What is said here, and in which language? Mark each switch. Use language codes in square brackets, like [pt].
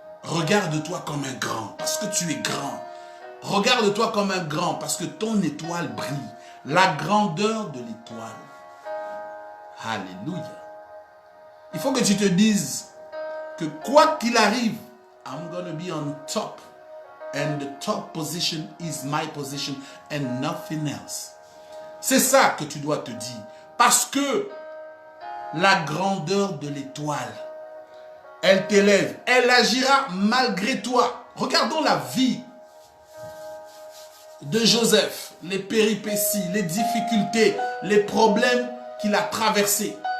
[fr] Regarde-toi comme un grand parce que tu es grand. Regarde-toi comme un grand parce que ton étoile brille. La grandeur de l'étoile. Alléluia. Il faut que tu te dises que quoi qu'il arrive, [en] I'm going to be on top. And the top position is my position and nothing else. [fr] C'est ça que tu dois te dire. Parce que la grandeur de l'étoile, elle t'élève. Elle agira malgré toi. Regardons la vie de Joseph. Les péripéties, les difficultés, les problèmes qu'il a traversés.